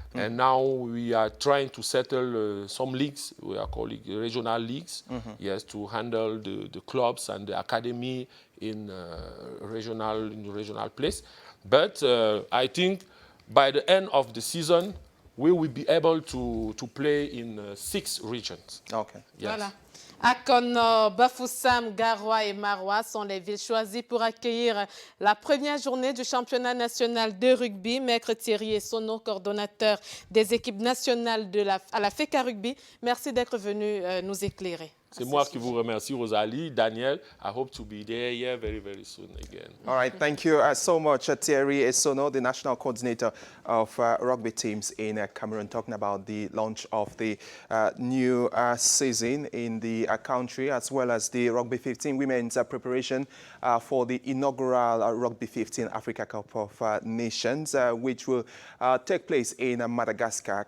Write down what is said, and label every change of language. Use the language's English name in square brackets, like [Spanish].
[English] And now we are trying to settle some leagues, we are calling regional leagues, yes, to handle the clubs and the academy in regional place. But I think by the end of the season, we will be able to play in 6 regions. Okay. Yes. [French] Voilà. Akono, Bafoussam, Garoua et Maroua sont les villes choisies pour accueillir la première journée du championnat national de rugby. Maître Thierry Essono, coordonnateur des équipes nationales à la FECA Rugby, merci d'être venu nous éclairer. C'est moi qui vous remercie, Rosalie, Daniel. [English] I hope to be there here very, very soon again. All right, thank you so much, Thierry Essono, the national coordinator of rugby teams in Cameroon, talking about the launch of the new season in the country, as well as the Rugby 15 women's preparation for the inaugural Rugby 15 Africa Cup of Nations, which will take place in Madagascar.